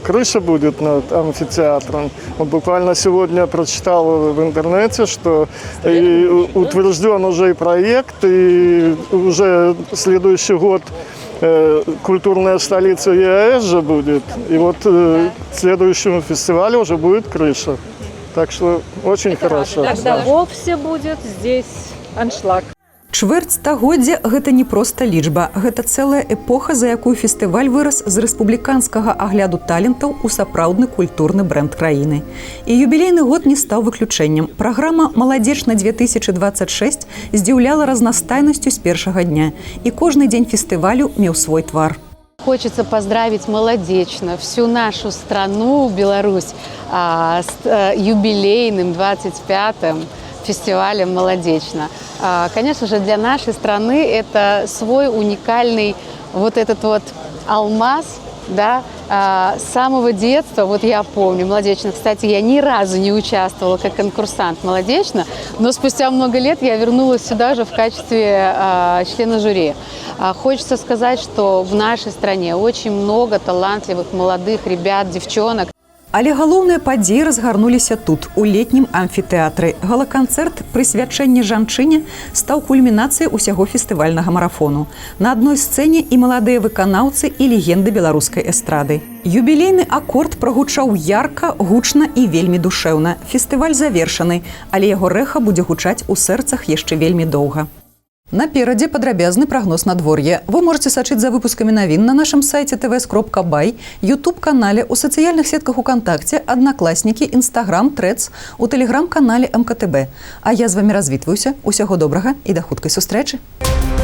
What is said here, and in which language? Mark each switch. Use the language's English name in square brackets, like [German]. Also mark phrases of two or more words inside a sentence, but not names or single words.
[Russian] Крыша будет над амфитеатром. Вот буквально сегодня прочитал в интернете, что утвержден уже и проект, и уже следующий год культурная столица ЕАЭС же будет. И вот к следующему фестивалю уже будет крыша. Так что очень хорошо. Тогда вовсе будет здесь аншлаг. [Belarusian] Чвэрць стагоддзя – гэта не проста лічба. Гэта цэлая эпоха, за якую фестываль вырас з рэспубліканскага агляду талентаў у сапраўдны культурны брэнд краіны. І юбілейны год не стаў выключэннем. Праграма «Молодечна-2026» здзіўляла разнастайнасцю з першага дня. І кожны дзень фестывалю меў свой твар. [Russian] Хочется поздравить Молодечно, всю нашу страну, Беларусь, с юбилейным 25-м фестивалем «Молодечно». Конечно же, для нашей страны это свой уникальный вот этот вот алмаз, да, с самого детства, вот я помню, Молодечно, кстати, я ни разу не участвовала как конкурсант Молодечно, но спустя много лет я вернулась сюда же в качестве члена жюри. Хочется сказать, что в нашей стране очень много талантливых молодых ребят, девчонок. [Belarusian] Але галоўныя падзеі разгарнуліся тут, у летнім амфітэатры. Гала-канцэрт «Прысвячэнне жанчыне» стаў кульмінацыяй усяго фестывальнага марафону. На адной сцэне і маладыя выканаўцы, і легенды беларускай эстрады. Юбілейны акорд прагучаў ярка, гучна і вельмі душэўна. Фестываль завершаны, але яго рэха будзе гучаць у сэрцах яшчэ вельмі доўга. Наперадзе падрабязны прагноз надвор'я. [Russian] Вы можете [Belarusian] сачыць за выпускамі навін на нашым сайце tvs.by, YouTube-канале, у сацыяльных сетках УКонтакце, Аднакласнікі, Інстаграм, Трэц, у тэлеграм-канале МКТБ. А я з вамі развітваюся. Усяго добрага і да хуткай сустрэчы.